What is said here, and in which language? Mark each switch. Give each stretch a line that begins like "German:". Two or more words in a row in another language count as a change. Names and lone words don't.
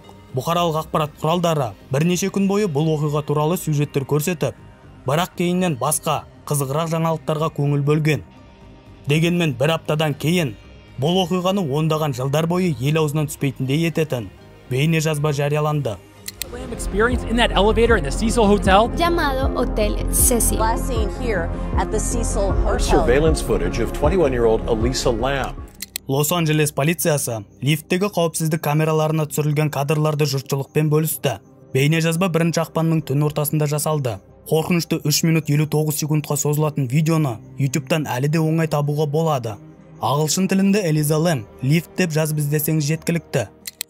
Kazakh: Бұқаралық ақпарат құралдары бірнеше күн бойы бұл оқиға туралы сюжеттер көрсетіп, бірақ кейіннен басқа қызығырақ жаңалықтарға көңіл бөлген. Дегенмен бір аптадан кейін бұл оқиғаны ондаған жылдар бойы ел аузынан түспейтіндей ететін бейнежазба жарияланды.
English: Experience in that elevator in the Cecil Hotel
Spanish: llamado Hotel Cecil.
English: Last seen here at the Cecil Hotel. Surveillance footage of 21-year-old Elisa Lam.
Kazakh: Лос-Анджелес полициясы лифттегі қауіпсіздік камераларына түсірілген кадрларды жұртшылықпен бөлісті. Бейнежазба 1 ақпанның түн ортасында жасалды. Қорқынышты 3 минут 59 секундқа созылатын видеоны YouTube-тан әлі де оңай табуға болады. Ағылшын тілінде Элиза Лэм лифт деп жазып іздесеңіз жеткілікті.